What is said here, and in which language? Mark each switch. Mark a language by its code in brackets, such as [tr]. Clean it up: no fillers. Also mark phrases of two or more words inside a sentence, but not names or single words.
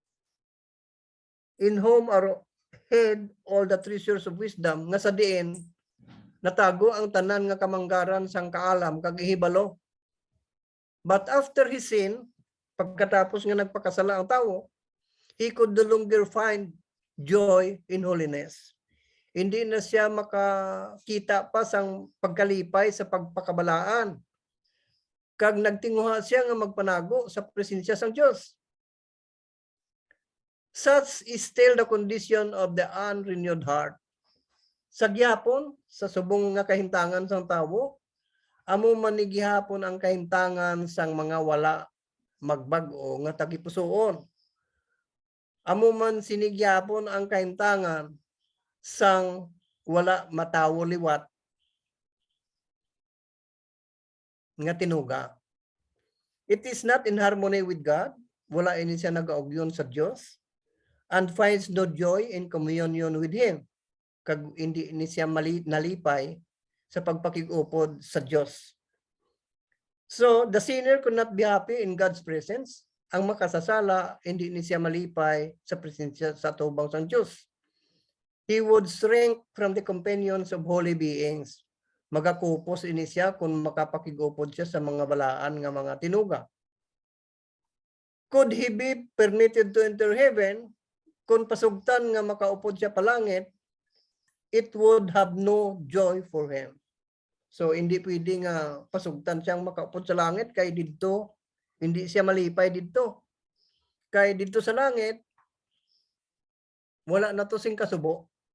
[en] In whom are hid all the treasures of wisdom, [hil] nga sa diin natago ang tanan nga kamanggaran sang kaalam kag ihibalo. [en] But after his sin, [hil] pagkatapos nga nagpakasala ang tawo, [en] he could no longer find joy in holiness. [hil] Hindi na siya makakita pa sang pagkalipay sa pagpakabalaan. Kag nagtinguha siya nga magpanago sa presensya sang Dios. [en] Such is still the condition of the unrenewed heart. [hil] Sa gihapon, sa subong nga kahintangan sang tawo, amo man ni gihapon ang kahintangan sang mga wala magbag-o nga tagipusoon. Amo man sinigyapon ang kahintangan sang wala matawo liwat nga tinuga. [en] It is not in harmony with God. [hil] Wala ini siya nagaugyon sa Dios [en] and finds no joy in communion with Him. [hil] Kag hindi ini siya nalipay sa pagpakigupod sa Dios. [en] So, the sinner could not be happy in God's presence. [hil] Ang makasasala, hindi ni siya malipay sa presensya sa tubang sang Dios. [en] He would shrink from the companions of holy beings. [hil] Magakupos ini siya kung makapakigupod siya sa mga balaan nga mga tinuga. [en] Could he be permitted to enter heaven? [hil] Kung pasugtan nga makaupod siya palangit, [en] it would have no joy for him. [hil] So hindi pwede nga pasugtan siyang makaupod sa langit kay didto hindi siya malipay didto. Kay didto sa langit wala na to sing kasubo.